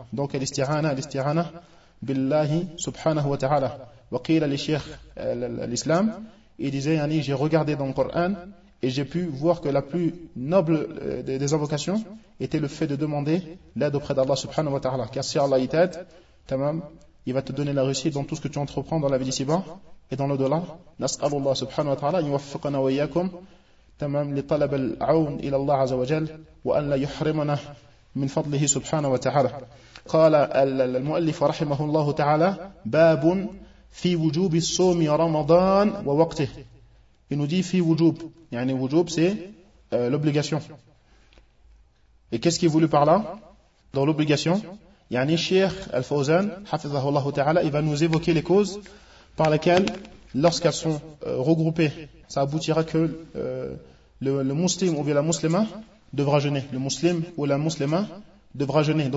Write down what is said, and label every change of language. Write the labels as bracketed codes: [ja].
[fr] Donc, al-istirana, [ar] بالله سبحانه وتعالى وقيل للشيخ الإسلام [fr] il disait yani, j'ai regardé dans le Coran et j'ai pu voir que la plus noble des invocations était le fait de demander l'aide auprès d'Allah سبحانه وتعالى car si Allah y t'aide tamam, il va te donner la réussite dans tout ce que tu entreprends dans la vie d'ici-bas et dans l'au-delà. [ar] نسأل الله سبحانه وتعالى أن يوفقنا وإياكم تمام لطلب العون إلى الله عز وجل وأن لا يحرمنا من فضله سبحانه وتعالى. قال المؤلف رحمه الله تعالى باب في وجوب الصوم رمضان ووقته. [fr] Il nous dit [ar] في وجوب, يعني وجوب [fr] c'est l'obligation. Et qu'est-ce qu'il voulait par là dans l'obligation? [ar] يعني الشيخ الفوزان حفظه الله تعالى [fr] il va nous évoquer les causes par lesquelles lorsqu'elles sont regroupées ça aboutira que le muslim ou bien la muslima devra jeûner, le muslim ou la muslima devra jeûner.